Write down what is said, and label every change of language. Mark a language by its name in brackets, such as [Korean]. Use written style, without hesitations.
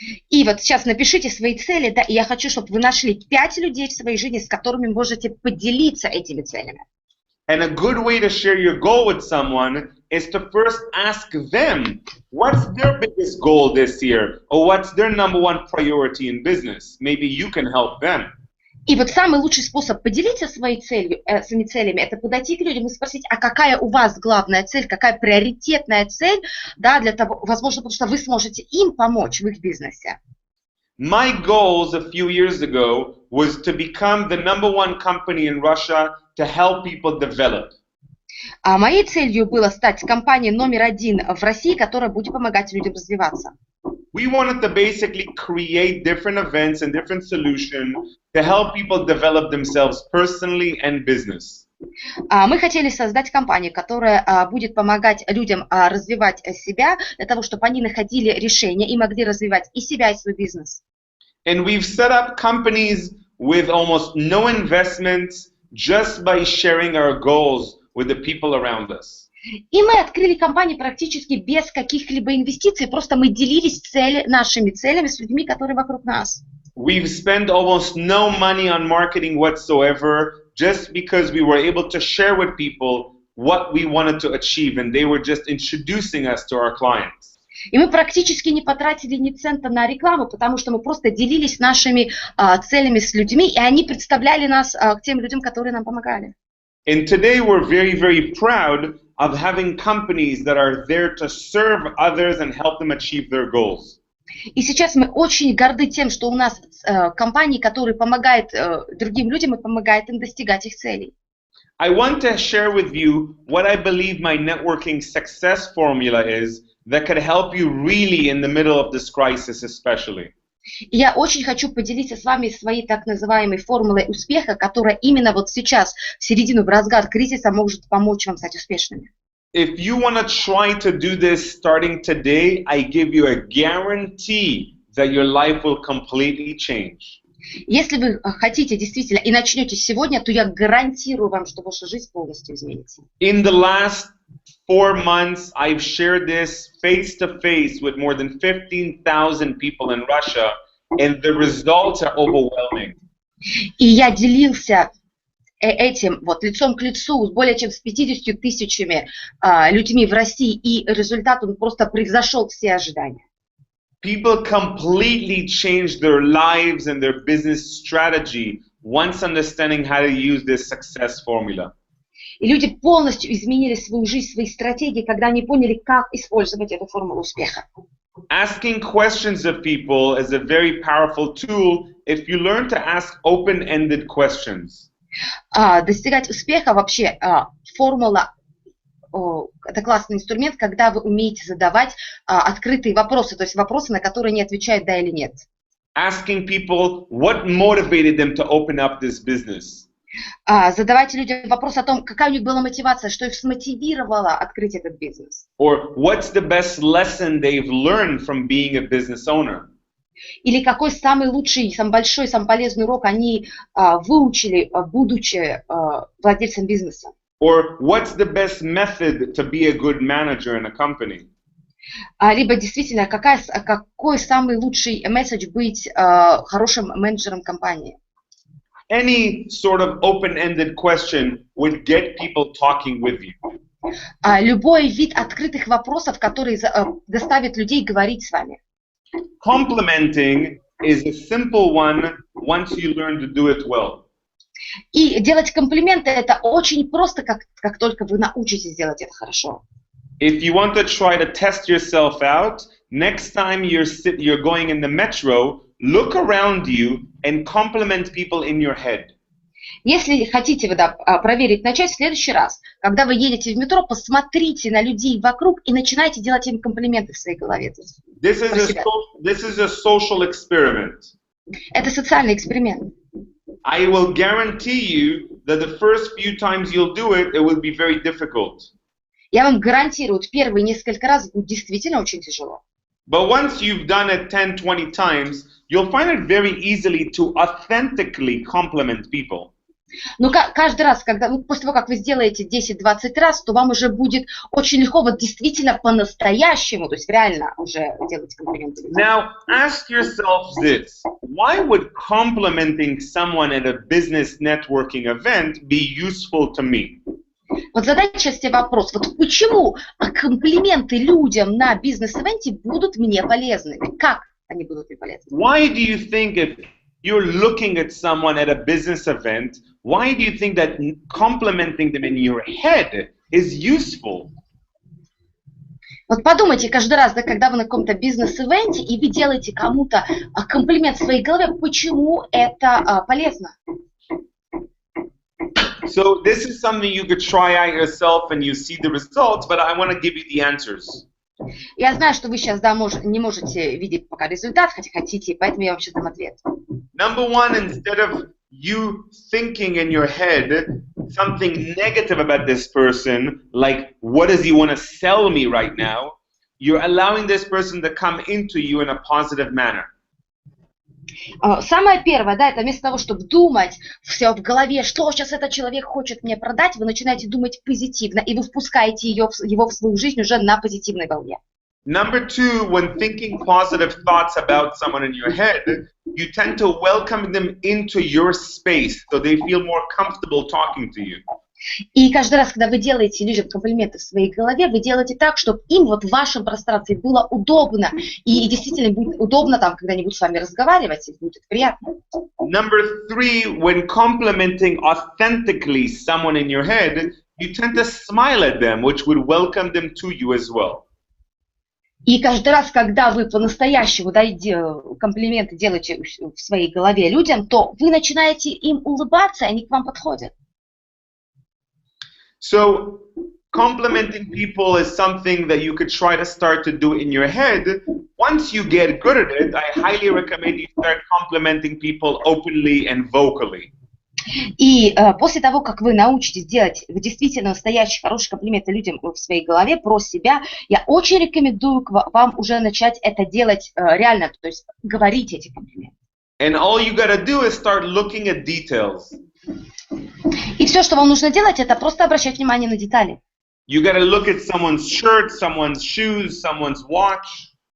[Russian] И вот сейчас напишите свои цели, да, и я хочу, чтобы вы нашли 5 людей в своей жизни, с которыми можете поделиться этими целями. [English] And a good way to share your goal with someone is to first ask them what's their biggest goal this year or what's their number 1 priority in business. Maybe you can help them. [Russian] И вот самый лучший способ поделиться своими целями, это подойти к людям и спросить, а какая у вас главная цель, какая приоритетная цель, да, для того, возможно, потому что вы сможете им помочь в их бизнесе. [English] My goals a few years ago was to become the #1 company in Russia to help people develop. [Russian] А моей целью было стать компанией номер 1 в России, которая будет помогать людям развиваться. [English] We wanted to basically create different events and different solutions to help people develop themselves personally and business. [Russian] Мы хотели создать компанию, которая будет помогать людям развивать себя, для того, чтобы они находили решения и могли развивать и себя, и свой бизнес. [English] And we've set up companies with almost no investments just by sharing our goals with the people around us. [Russian] И мы открыли компанию практически без каких-либо инвестиций, просто мы делились нашими целями с людьми, которые вокруг нас. [English] We've spent almost no money on marketing whatsoever just because we were able to share with people what we wanted to achieve and they were just introducing us to our clients. [Russian] И мы практически не потратили ни цента на рекламу, потому что мы просто делились нашими целями с людьми, и они представляли нас к тем людям, которые нам помогали. [English] And today we're very, very proud of having companies that are there to serve others and help them achieve their goals. [Russian] И сейчас мы очень горды тем, что у нас компании, которые помогают другим людям и помогают им достигать их целей. [English] I want to share with you what I believe my networking success formula is that could help you really in the middle of this crisis especially. [Russian] И я очень хочу поделиться с вами своей так называемой формулой успеха, которая именно вот сейчас, в середину, в разгар кризиса, может помочь вам стать успешными. [English] If you want to try to do this starting today, I give you a guarantee that your life will completely change. [Russian] Если вы хотите действительно и начнете сегодня, то я гарантирую вам, что ваша жизнь полностью изменится. [English] In the last 4 months, I've shared this face-to-face with more than 15,000 people in Russia, and the results are overwhelming. [Russian] И я делился этим вот лицом к лицу с более чем с 50 тысячами людьми в России, и результат он просто превзошел все ожидания. [English] People completely changed their lives and their business strategy once understanding how to use this success formula. [Russian] И люди полностью изменили свою жизнь, свои стратегии, когда они поняли, как использовать эту формулу успеха. [English] Asking questions of people is a very powerful tool if you learn to ask open-ended questions. [Russian] Достигать успеха вообще формула, это классный инструмент, когда вы умеете задавать открытые вопросы, то есть вопросы, на которые не отвечают да или нет. [English] Asking people what motivated them to open up this business. [Russian] Задавайте людям вопрос о том, какая у них была мотивация, что их смотивировало открыть этот бизнес. [English] Or what's the best lesson they've learned from being a business owner. [Russian] Или какой самый лучший, самый большой, самый полезный урок они выучили, будучи владельцем бизнеса. [English] Or what's the best method to be a good manager in a company. [Russian] Либо действительно, какой самый лучший месседж быть хорошим менеджером компании. [English] Any sort of open-ended question would get people talking with you. [Russian] Любой вид открытых вопросов, который заставит людей говорить с вами. [English] Complimenting is a simple one once you learn to do it well. [Russian] И делать комплименты это очень просто, как только вы научитесь делать это хорошо. [English] If you want to try to test yourself out, next time you're going in the metro, look around you and compliment people in your head. [Russian] Если хотите проверить, начать в следующий раз, когда вы едете в метро, посмотрите на людей вокруг и начинайте делать им комплименты в своей голове. [English] This is a social experiment. [Russian] Это социальный эксперимент. [English] I will guarantee you that the first few times you'll do it, it will be very difficult. [Russian] Я вам гарантирую, первые несколько раз будет действительно очень тяжело. [English] But once you've done it 10-20 times, you'll find it very easily to authentically compliment people. [Russian] Но каждый раз, после того, как вы сделаете 10-20 раз, то вам уже будет очень легко вот действительно по-настоящему, то есть реально уже делать комплименты. [English] Now, ask yourself this. Why would complimenting someone at a business networking event be useful to me? [Russian] Вот задайте сейчас себе вопрос, вот почему комплименты людям на бизнес-ивенте будут мне полезными? Как они будут мне полезны? [English] Why do you think if you're looking at someone at a business event, why do you think that complimenting them in your head is useful? [Russian] Вот подумайте каждый раз, да, когда вы на каком-то бизнес-ивенте и вы делаете кому-то комплимент в своей голове, почему это полезно? [English] So this is something you could try out yourself and you see the results, but I want to give you the answers. [Russian] Я знаю, что вы сейчас не можете видеть пока результат, хотя хотите, поэтому я вам сейчас дам ответ. [English] Number one, instead of you thinking in your head something negative about this person, like what does he want to sell me right now, you're allowing this person to come into you in a positive manner. [Russian] Самое первое, да, это вместо того, чтобы думать все в голове, что сейчас этот человек хочет мне продать, вы начинаете думать позитивно, и вы впускаете его в свою жизнь уже на позитивной волне. [English] Number two, when thinking positive thoughts about someone in your head, you tend to welcome them into your space, so they feel more comfortable talking to you. [Russian] И каждый раз, когда вы делаете людям комплименты в своей голове, вы делаете так, чтобы им вот в вашем пространстве было удобно. И действительно будет удобно там когда-нибудь с вами разговаривать, и будет приятно. [English] Number three, when complimenting authentically someone in your head, you tend to smile at them, which would welcome them to you as well. [Russian] И каждый раз, когда вы по-настоящему комплименты делаете в своей голове людям, то вы начинаете им улыбаться, и они к вам подходят. [English] So, complimenting people is something that you could try to start to do in your head. Once you get good at it, I highly recommend you start complimenting people openly and vocally. [Russian] И после того, как вы научитесь делать действительно настоящие хорошие комплименты людям в своей голове про себя, я очень рекомендую вам уже начать это делать реально, то есть говорить эти комплименты. [English] And all you gotta do is start looking at details. [Russian] И все, что вам нужно делать, это просто обращать внимание на детали. [English] You gotta look at someone's shirt, someone's shoes, someone's watch.